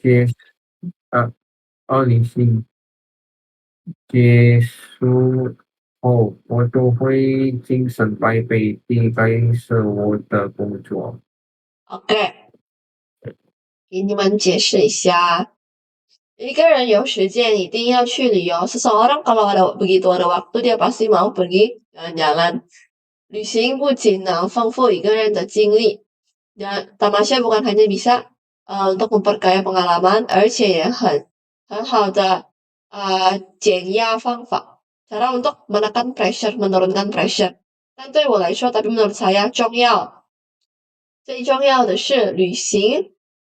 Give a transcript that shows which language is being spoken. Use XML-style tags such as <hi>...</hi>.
<zh>结呃旅行结束后，我都会精神百倍地开始我的工作。，OK，给你们解释一下。一个人有时间一定要去旅游。</zh> <id>Seseorang kalau begitu ada waktu dia pasti mau pergi jalan-jalan.</id> <zh>旅行不仅能丰富一个人的经历，</zh> <id>tamasya bukan hanya bisa untuk memperkaya pengalaman，</id> <zh>而且也很好的减压方法，</zh> <id>cara untuk menekan pressure，menurunkan pressure。</id> <zh>但对我来说，</zh> <id>tapi menurut saya</id> <zh>最重要的是旅行。</zh>